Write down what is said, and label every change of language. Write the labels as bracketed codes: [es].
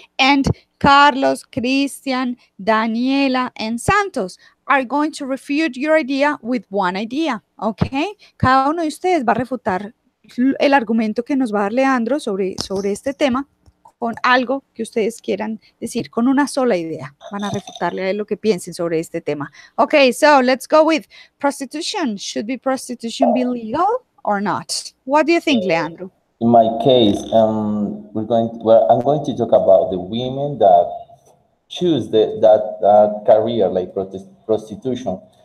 [en] And Carlos, Christian, Daniela, and Santos are going to refute your idea with one idea. Okay? [es] Cada uno de ustedes va a refutar el argumento que nos va a dar Leandro sobre este tema con algo que ustedes quieran decir, con una sola idea. Van a refutarle a él lo que piensen sobre este tema. [en] Okay, so let's go with prostitution. Should prostitution be legal or not? What do you think, Leandro? In my case, I'm going to talk about the women that choose that career like prostitution.